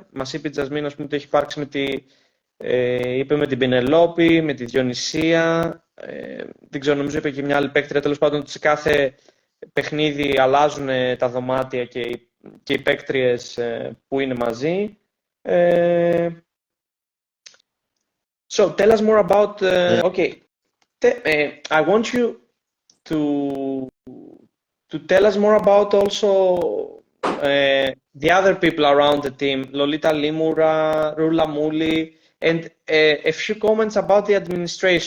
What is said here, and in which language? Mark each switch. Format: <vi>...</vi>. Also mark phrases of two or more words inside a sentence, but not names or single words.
<el>Μας είπε η Τζασμίν, ας πούμε, ότι έχει υπάρξει με την Πινελόπη, με τη Διονυσία, δεν ξέρω, νομίζω είπε και μια άλλη παίκτρια, τέλος πάντων, ότι σε κάθε παιχνίδι αλλάζουν τα δωμάτια και οι παίκτριες που είναι μαζί.</el> <en>So tell us more about, okay, I want you to tell us more about also the other people around the team, Lolita Lymura, Rula Mouli, and a few comments about the administration.</en>